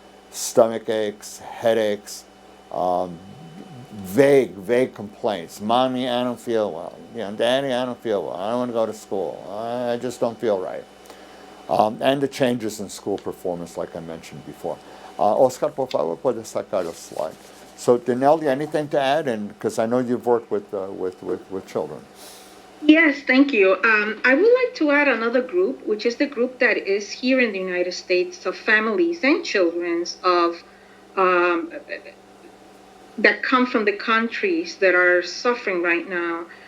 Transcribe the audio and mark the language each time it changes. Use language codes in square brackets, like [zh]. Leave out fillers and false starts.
[en] Stomach aches, headaches, vague complaints. Mommy, I don't feel well. Daddy, I don't feel well. I don't want to go to school. I just don't feel right. And the changes in school performance, like I mentioned before. [es] Oscar, por favor, puedes sacar el slide. [en] So, Dinelli, anything to add? And because I know you've worked with children. Yes, thank you. I would like to add another group, which is the group that is here in the United States of families and children of that come from the countries that are suffering right now.